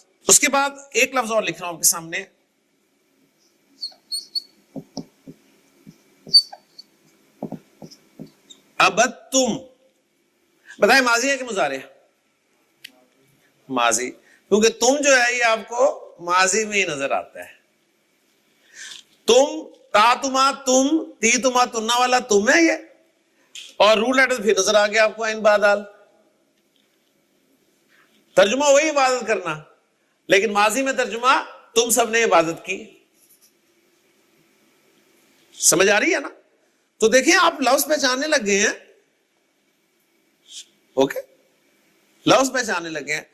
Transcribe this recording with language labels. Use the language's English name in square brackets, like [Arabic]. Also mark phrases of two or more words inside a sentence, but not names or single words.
[Urdu] اس کے بعد ایک لفظ اور لکھ رہا ہوں آپ کے سامنے, ابدتم. بتائیں ماضی ہے کہ مضارع ہے؟ ماضی, کیونکہ تم جو ہے یہ آپ کو ماضی میں ہی نظر آتا ہے. تم, [Arabic] تا تما تم, تی تما تننا [Urdu] والا تم ہے یہ, اور روٹ لیٹر پھر نظر آ گیا آپ کو عین با دال. ترجمہ وہی عبادت کرنا, لیکن ماضی میں ترجمہ تم سب نے عبادت کی. سمجھ آ رہی ہے نا. تو دیکھیں آپ لفظ پہچاننے لگ گئے ہیں. اوکے, لفظ پہچاننے لگے ہیں.